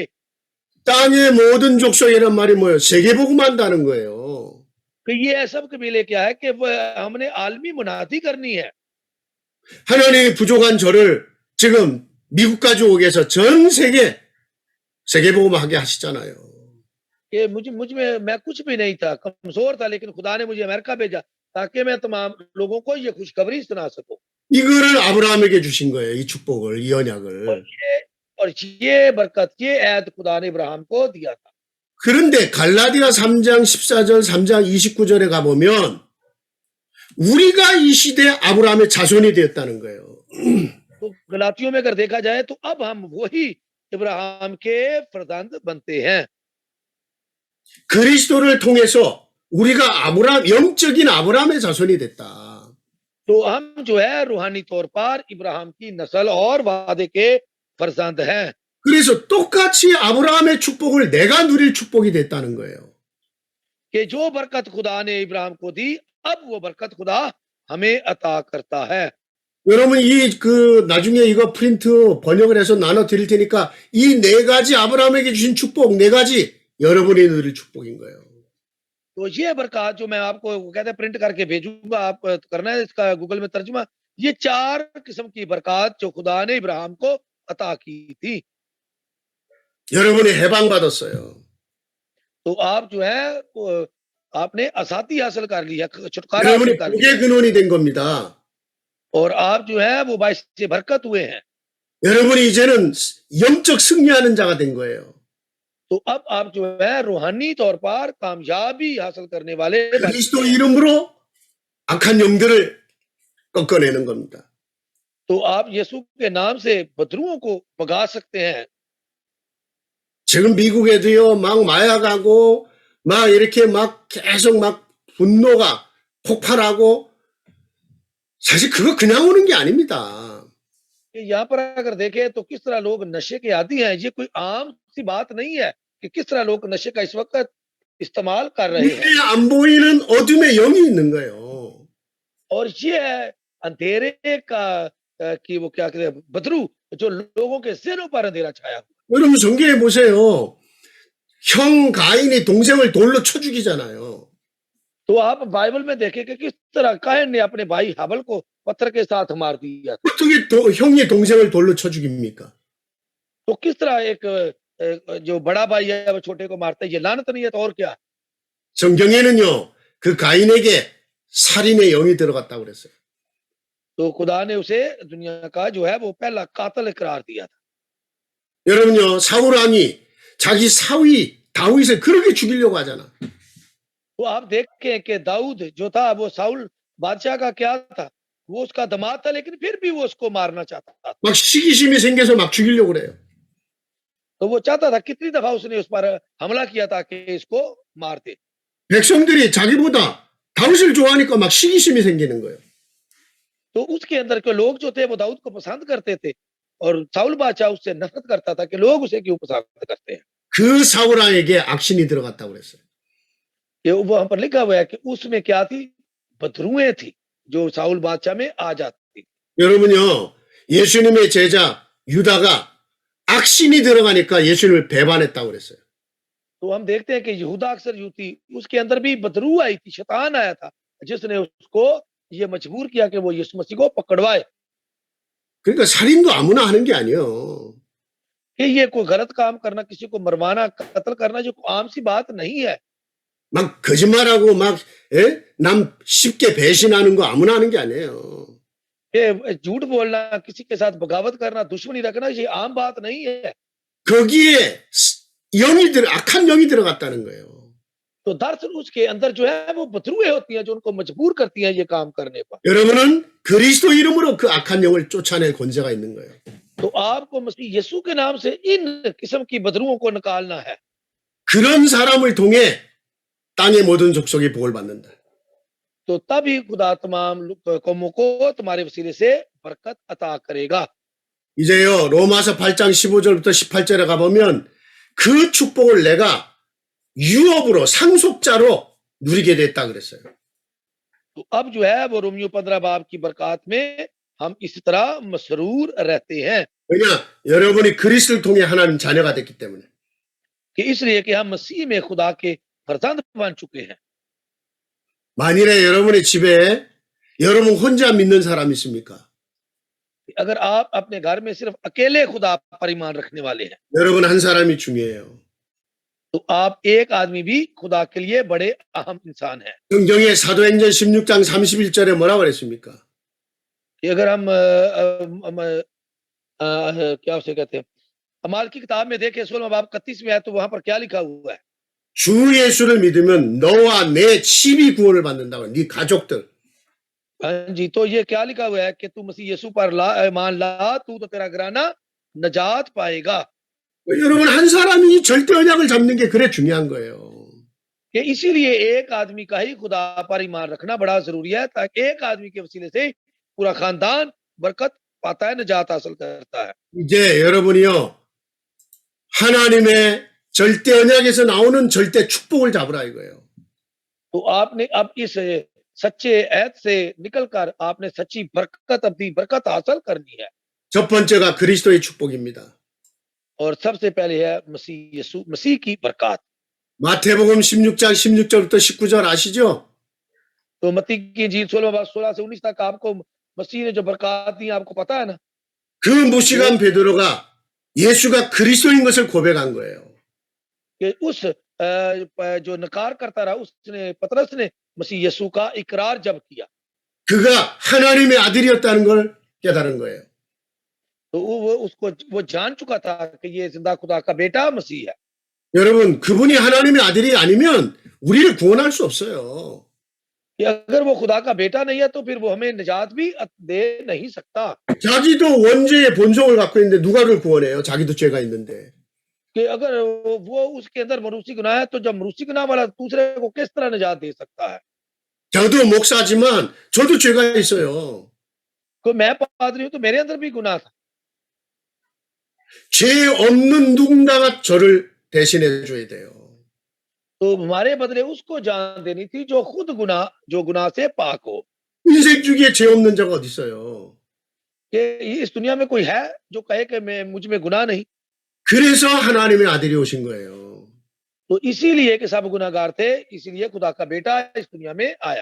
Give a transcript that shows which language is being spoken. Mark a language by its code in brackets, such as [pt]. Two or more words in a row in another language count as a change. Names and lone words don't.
[ko] 땅의 모든 족속이란 말이 뭐예요? 세계복음 한다는 거예요. [ur] کہ یہ سب قبیلے کیا ہے کہ ہم نے عالمی منادی کرنی ہے. [ko] 하나님이 부족한 저를 지금 미국 가지고 오기 위해서 전 세계복음 하게 하시잖아요. [ur] کہ مجھ میں میں کچھ بھی نہیں تھا، کمزور تھا، لیکن خدا نے مجھے امریکہ بھیجا تاکہ میں تمام لوگوں کو یہ خوشخبری سنا سکوں. [ko] 이거를 아브라함에게 주신 거예요. 이 축복을, 이 언약을. [ur] اور یہ برکت یہ عہد خدا نے ابراہیم کو دیا تھا. [ko] 그런데 갈라디아 3장 14절, 3장 29절에 가보면 우리가 이 시대 아브라함의 자손이 되었다는 거예요. [ur] تو گلتیوں میں اگر دیکھا جائے تو اب ہم وہی ابراہیم کے فرزند بنتے ہیں. [ko] 그리스도를 통해서 우리가 아브라함, 영적인 아브라함의 자손이 됐다. [ur] تو ہم جو ہے روحانی طور پر ابراہیم کی نسل اور وعدے کے فرزند ہیں. [ko] 그래서 똑같이 아브라함의 축복을 내가 누릴 축복이 됐다는 거예요. [ur] کہ جو برکت خدا نے ابراہیم کو دی، اب وہ برکت خدا ہمیں عطا کرتا ہے. [ko] 여러분 나중에 이거 프린트 번역을 해서 나눠 드릴 테니까 이 네 가지 아브라함에게 주신 축복 네 가지 여러분이 누릴 축복인 거예요. [ur] تو یہ برکت جو میں آپ کو کہتے ہیں پرنٹ کرکے بھیجوں گا، آپ کرنا ہے اس کا گوگل میں ترجمہ. یہ 4 قسم کی برکت جو خدا نے ابراہیم کو عطا کی تھی. [ko] 여러분이 해방받았어요. [ur] تو آپ جو ہے آپ نے آزادی حاصل کر لی ہے، چھٹکارا [ko] 여러분이 [ur] حاصل کر لیا [ko] 복의 근원이 된 겁니다. [ur] اور آپ جو ہے وہ باعث سے برکت ہوئے ہیں. [ko] 여러분이 이제는 영적 승리하는 자가 된 거예요. [ur] تو اب آپ جو ہے روحانی طور پر کامیابی حاصل کرنے والے بن [ko] 그리스도 [ur] گئے ہیں. [ko] 이름으로 악한 영들을 꺾어내는 겁니다. [ur] تو آپ یسوع کے نام سے بدروحوں کو بھگا سکتے ہیں. [ko] 지금 미국에도요, 막 마약하고, 막 이렇게 막 계속 막 분노가 폭발하고, 사실 그거 그냥 오는 게 아닙니다. [ur] کہ یہاں پر اگر دیکھیں تو کس طرح لوگ نشے کے عادی ہیں. یہ کوئی عام سی بات نہیں ہے کہ کس طرح لوگ نشے کا اس وقت استعمال کر رہے ہیں. [ko] 눈에 안 보이는 어둠의 영이 있는 거예요. [ur] اور یہ ہے اندھیرے کا کہ وہ کیا کہتے ہیں، بدروح جو لوگوں کے ذہنوں پر اندھیرا چھایا ہوا. [ko] 여러분 성경에 보세요. 형 가인이 동생을 돌로 쳐 죽이잖아요. [ur] تو آپ بائبل میں دیکھیں کہ کس طرح قائن نے اپنے بھائی ہابل کو پتھر کے ساتھ مار دیا تھا. [ko] 어떻게 형이 동생을 돌로 쳐 죽입니까? [ur] تو کس طرح ایک جو بڑا بھائی ہے وہ چھوٹے کو مارتا ہے، یہ لعنت نہیں ہے تو اور کیا. [ko] 성경에는요, 그 가인에게 살인의 영이 들어갔다고 그랬어요. [ur] تو خدا نے اسے دنیا کا جو ہے وہ پہلا قاتل قرار دیا تھا. [ko] 여러분요, 사울 왕이 자기 사위 다윗을 그렇게 죽이려고 하잖아. [ur] تو آپ دیکھیں کہ داؤد جو تھا وہ ساؤل بادشاہ کا کیا تھا، وہ اس کا داماد تھا، لیکن پھر بھی وہ اس کو مارنا چاہتا تھا. [ko] 막 시기심이 생겨서 막 죽이려고 그래요. [ur] تو وہ چاہتا تھا، کتنی دفعہ اس نے اس پر حملہ کیا تھا کہ اس کو مار دے. [ko] 백성들이 자기보다 다윗을 좋아하니까 막 시기심이 생기는 거예요. [ur] تو اس کے اندر کے لوگ جو تھے وہ داؤد کو پسند کرتے تھے اور ساؤل بادشاہ اس سے نفرت کرتا تھا کہ لوگ اسے کیوں پسند کرتے ہیں. [ko] 그 사울 왕에게 악신이 들어갔다고 그랬어요. [ur] یہ وہاں پر لکھا ہوا ہے کہ اس میں کیا تھی، بدروحیں تھی جو ساؤل بادشاہ میں آ جاتی. [ko] 여러분요, 예수님의 제자 유다가 악신이 들어가니까 예수님을 배반했다고 그랬어요. [ur] تو ہم دیکھتے ہیں کہ یہوداہ اکثر یوتی، اس کے اندر بھی بدروح آئی تھی، شیطان آیا تھا جس نے اس کو یہ مجبور کیا کہ وہ یسوع مسیح کو پکڑوائے. [ko] 그러니까 살인도 아무나 하는 게 아니에요. [ur] کہ یہ کوئی غلط کام کرنا، کسی کو مروانا، قتل کرنا جو عام سی بات نہیں ہے. [ko] 막 거짓말하고 남 쉽게 배신하는 거 아무나 하는 게 아니에요. [ur] یہ جھوٹ بولنا، کسی کے ساتھ بغاوت کرنا، دشمنی رکھنا، یہ عام بات نہیں ہے. [ko] 거기에 악한 영이 들어갔다는 거예요. [ur] تو دراصل اس کے اندر جو ہے وہ بدروحیں ہوتی ہیں جو ان کو مجبور کرتی ہیں یہ کام کرنے پر. [ko] 여러분은 그리스도 이름으로 그 악한 영을 쫓아낼 권세가 있는 거예요. [ur] تو آپ کو مسیح یسوع کے نام سے ان قسم کی بدروحوں کو نکالنا ہے. [ko] 그런 사람을 통해 땅의 모든 족속이 복을 받는다. [ur] تو تبھی خدا تمام قوموں کو تمہارے وسیلے سے برکت عطا کرے گا. [ko] 이제요, 로마서 8장 15절부터 18절에 가보면 그 축복을 내가 유업으로 상속자로 누리게 됐다 그랬어요. [ur] تو اب جو ہے وہ رومیوں 15 باب کی برکت میں ہم اس طرح مسرور رہتے ہیں [ko] 왜냐? 여러분이 그리스도를 통해 하나님 자녀가 됐기 때문에. [ur] کہ اس لیے کہ ہم مسیح میں خدا کے فرزند بن چکے ہیں. [ko] 만일에 여러분의 집에 여러분 혼자 믿는 사람 있습니까? [ur] اگر آپ اپنے گھر میں صرف اکیلے خدا پر ایمان رکھنے والے ہیں [ko] 여러분 한 사람이 중요해요. [ur] تو آپ ایک آدمی بھی خدا کے لیے بڑے اہم انسان ہیں. [ko] 성경의 사도행전 16장 31절에 뭐라고 그랬습니까? [ur] کہ اگر ہم کیا اسے کہتے ہیں، اعمال کی کتاب میں دیکھیں 16 باب 31 میں ہے تو وہاں پر کیا لکھا ہوا ہے, [ko] 주 예수를 믿으면 너와 내 집이 구원을 받는다고. 네 가족들. [ur] ہاں جی، تو یہ کیا لکھا ہوا ہے کہ تو مسیح یسوع پر ایمان لا، تو تو تیرا گھرانا نجات پائے گا. [ko] 여러분, 한 사람이 이 절대 언약을 잡는 게 그래 중요한 거예요. [ur] کہ اسی لیے ایک آدمی کا ہی خدا پر ایمان رکھنا بڑا ضروری ہے، تاکہ ایک آدمی کے وسیلے سے پورا خاندان برکت پاتا ہے، نجات حاصل کرتا ہے. [ko] 이제 여러분이요, 하나님의 절대 언약에서 나오는 절대 축복을 잡으라 이거예요. [ur] تو آپ نے اب اس سچے عہد سے نکل کر آپ نے سچی برکت، اپنی برکت حاصل کرنی ہے. [ko] 첫 번째가 그리스도의 축복입니다. [ur] اور سب سے پہلے ہے مسیح یسوع مسیح کی برکت. [ko] 마태복음 16장 16절부터 19절 아시죠? [ur] تو متی کی انجیل 16 سے 19 تک آپ کو مسیح نے جو برکت دی آپ کو پتا ہے نا. [ko] 그 무식한 베드로가 예수가 그리스도인 것을 고백한 거예요. [ur] کہ اس جو نکار کرتا رہا اس نے پطرس نے مسیح یسوع کا اقرار جب کیا [ko] 그가 하나님의 아들이었다는 걸 깨달은 거예요. [ur] تو وہ جان چکا تھا کہ یہ زندہ خدا کا بیٹا مسیح ہے. [ko] 여러분, 그분이 하나님의 아들이 아니면 우리를 구원할 수 없어요. [ur] کہ اگر وہ خدا کا بیٹا نہیں ہے تو پھر وہ ہمیں نجات بھی دے نہیں سکتا. [ko] 자기도 원죄의 본성을 갖고 있는데 누가 그를 구원해요? 자기도 죄가 있는데. [ur] کہ اگر وہ اس کے اندر موروثی گناہ ہے تو جب موروثی گناہ والا دوسرے کو کس طرح نجات دے سکتا ہے? [ko] 저도 목사지만 저도 죄가 있어요. [ur] کہ میں پادری ہوں تو میرے اندر بھی گناہ تھا. [ko] 죄 없는 누군가가 저를 대신해 줘야 돼요. [ur] تو ہمارے بدلے اس کو جان دینی تھی جو خود جو گناہ سے پاک ہو. [ko] 인생 중에 죄 없는 자가 어디 있어요? [ur] کہ اس دنیا میں کوئی ہے جو کہے کہ میں مجھ میں گناہ نہیں. [ko] 그래서 하나님의 아들이 오신 거예요. [ur] تو اسی لیے کہ سب گناہگار تھے، اسی لیے خدا کا بیٹا اس دنیا میں آیا.